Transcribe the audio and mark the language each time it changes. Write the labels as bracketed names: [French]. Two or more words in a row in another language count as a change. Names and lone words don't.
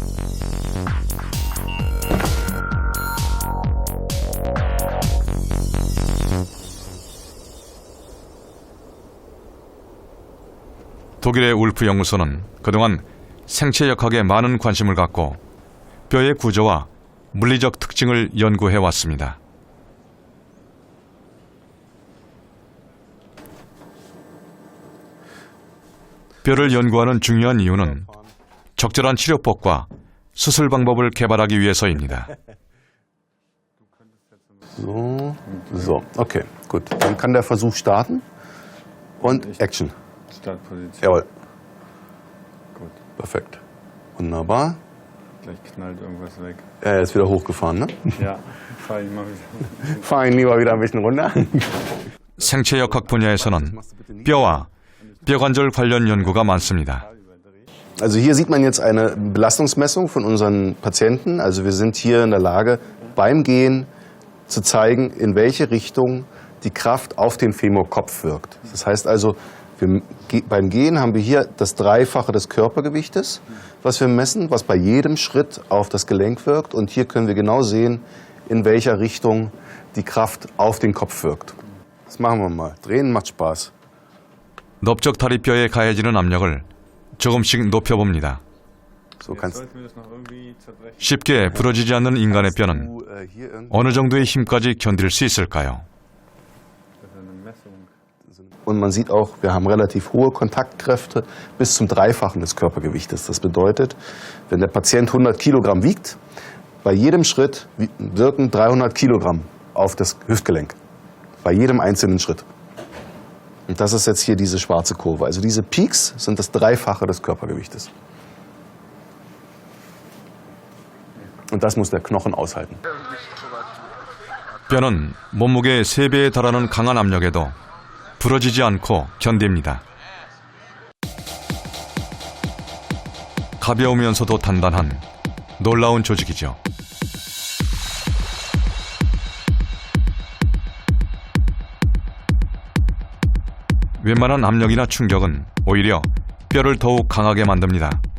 [Korean] 독일의 울프 연구소는 그동안 생체역학에 많은 관심을 갖고 뼈의 구조와 물리적 특징을 연구해 왔습니다. 뼈를 연구하는 중요한 이유는 적절한 치료법과 수술 방법을 개발하기 위해서입니다. [German] So, okay, gut. Dann kann der Versuch starten und Action. Startposition. Jawohl. Gut. Perfekt. Wunderbar. Gleich knallt irgendwas weg. Er ist wieder hochgefahren, ne? Ja, fahr ich mal wieder. Fahr ihn lieber wieder ein bisschen runter. [Korean] 생체역학 분야에서는 뼈와 뼈관절 관련 연구가 많습니다. [German] Also hier sieht man jetzt eine Belastungsmessung von unseren Patienten. Also wir sind hier in der Lage, beim Gehen zu zeigen, in welche Richtung die Kraft auf den Femurkopf wirkt. Das heißt also, beim Gehen haben wir hier das Dreifache des Körpergewichtes, was wir messen, was bei jedem Schritt auf das Gelenk wirkt. Und hier können wir genau sehen, in welcher Richtung die Kraft auf den Kopf wirkt. Das machen wir mal. Drehen macht Spaß. [Korean] 넓적 다리뼈에 가해지는 압력을 조금씩 높여봅니다. [German] So kannst [Korean] 쉽게 부러지지 않는 인간의 뼈는 어느 정도의 힘까지 견딜 수 있을까요? [German] Und man sieht auch, wir haben relativ hohe Kontaktkräfte bis zum Dreifachen des Körpergewichtes. Das bedeutet, wenn der Patient 100 Kilogramm wiegt, bei jedem Schritt wirken 300 Kilogramm auf das Hüftgelenk. Bei jedem einzelnen Schritt. Und das ist jetzt hier diese schwarze Kurve. Also diese Peaks sind das Dreifache des Körpergewichtes. Und das muss der Knochen aushalten. [Korean] 뼈는 몸무게의 3배에 달하는 강한 압력에도 부러지지 않고 견딥니다. 가벼우면서도 단단한 놀라운 조직이죠. 웬만한 압력이나 충격은 오히려 뼈를 더욱 강하게 만듭니다.